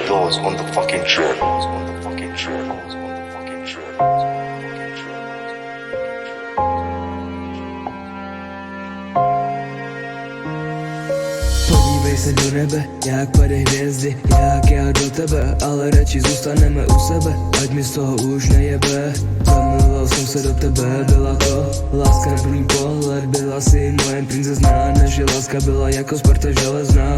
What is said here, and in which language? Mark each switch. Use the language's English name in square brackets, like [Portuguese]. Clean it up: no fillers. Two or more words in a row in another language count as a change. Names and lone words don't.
[English] Those on the fucking track. Those on the fucking track. Those on the fucking track. Those on the fucking track. [Czech] Podívej se do nebe, jak padají hvězdy, jak já do tebe, ale radši zůstaneme u sebe, ať mi z toho už nejebe. Zamiloval jsem se do tebe, byla to láska na první pohled, byla si moje princezna, naše láska byla jako Sparta železná.